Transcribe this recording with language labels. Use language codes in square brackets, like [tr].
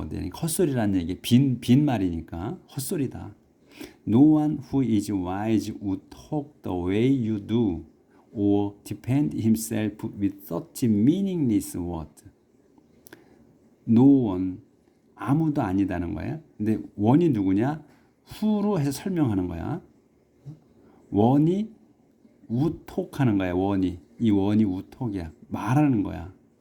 [ko] 헛소리라는 얘기 빈 말이니까 헛소리다. [en] No one who is wise would talk the way you do or defend himself with such meaningless words. No one, [ko] 아무도 아니다는 거야. 근데 one이 누구냐? who로 해서 설명하는 거야. one이 [en] would talk [ko] 하는 거야. 이 one이 [en] would talk [ko] 이야. 말하는 거야.